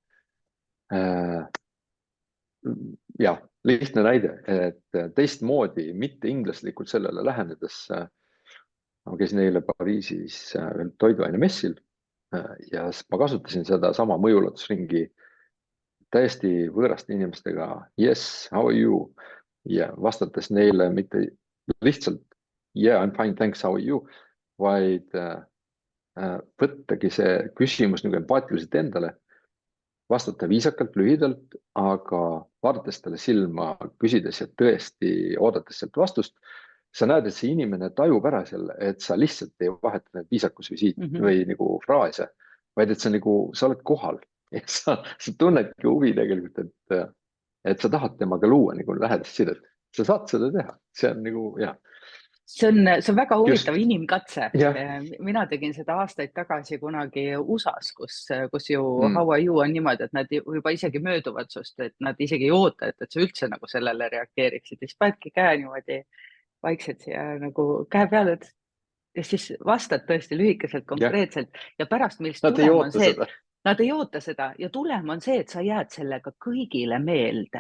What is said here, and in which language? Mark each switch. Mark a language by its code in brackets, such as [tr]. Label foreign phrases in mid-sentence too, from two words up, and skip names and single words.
[et] Ja lihtne näide, et teistmoodi, mitte inglaslikult sellele lähenedes. Ma käisin eile Pariisis toiduainemessil ja ma kasutasin seda sama mõjuulatusringi täiesti võõraste inimestega. [en] Yes, how are you? [et] Ja vastates neile mitte lihtsalt [en] yeah, I'm fine, thanks, how are you? [et] Vaid võttagi see küsimus nagu empaatiliselt endale, vastata viisakalt, lühidalt, aga vaadates talle silma, küsides ja tõesti oodates sealt vastust, sa näed, et see inimene tajub ära selle, et sa lihtsalt ei vaheta need viisakusvisiit või nagu fraase, vaid et sa nagu, sa oled kohal ja sa tunnedki huvi tegelikult, et sa tahad temaga luua nagu lähedast sidet. Sa saad seda teha, see on nagu, jah. See on väga huvitav inimkatse. Ja. Mina tegin seda aastaid tagasi kunagi USA-s, kus ju [en] how are you [et] on niimoodi, et nad juba isegi mööduvad sust, et nad isegi ei oota, et sa üldse nagu sellele reageeriksid. Siis panedki käe niimoodi vaikselt siia nagu käe peale ja siis vastad tõesti lühikeselt, konkreetselt ja pärast millist tulem on see, et nad ei oota seda ja tulem on see, et sa jääd sellega kõigile meelde.